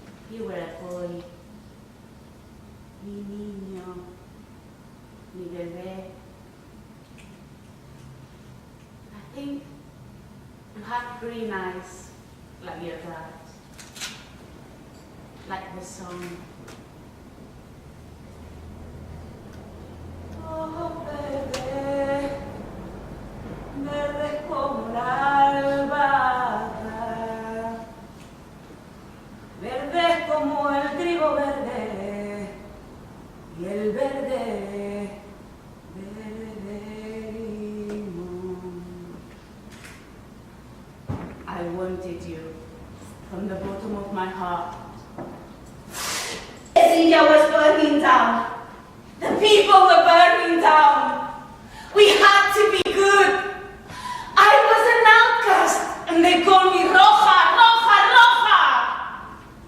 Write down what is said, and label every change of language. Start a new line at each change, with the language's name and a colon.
English: You were a boy,
Spanish: mi niño, mi bebé.
English: I think you had green eyes like your dad, like the song.
Spanish: Oh, bebé, verde como la albahaca, verde como el trigo verde, y el verde, verde limón.
English: I wanted you from the bottom of my heart. India was burning down. The people were burning down. We had to be good. I was an outcast, and they called me Roja, Roja, Roja.